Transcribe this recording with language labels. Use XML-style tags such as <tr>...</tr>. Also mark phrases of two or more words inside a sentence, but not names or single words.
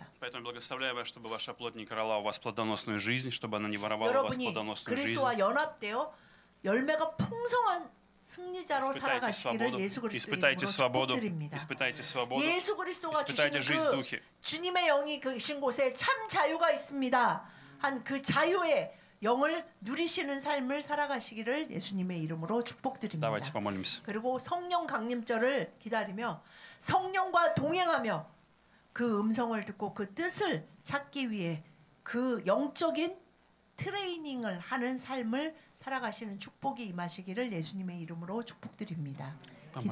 <ru>Поэтому благословляю вас, чтобы ваша плоть не крала у вас плодоносную жизнь, чтобы она не воровала у вас</ru> <ko>여러분이</ko> <ru>плодоносную жизнь.</ru> <ko>그리스도와 연합되어 열매가 풍성한 승리자로 살아가시기를 예수 그리스도의 이름으로 축복드립니다.</ko> <ru>испытайте свободу,</ru> <ko>예수 그리스도가</ko> <ru>испытайте жизнь</ru> <ko>주시는</ko> <ru>в</ru> <ko>그</ko> <ru>духе.</ru> <ko>주님의 영이 계신 곳에 참 자유가 있습니다. 한 그 자유의 영을 누리시는 삶을 살아가시기를 예수님의 이름으로 축복드립니다.</ko> <ru>Давайте помолимся.</ru> <ko>그리고 성령 강림절을 기다리며 성령과 동행하며 그 음성을 듣고 그 뜻을 찾기 위해 그 영적인 트레이닝을 하는 삶을 살아가시는 축복이 임하시기를 예수님의 이름으로 축복드립니다.</ko>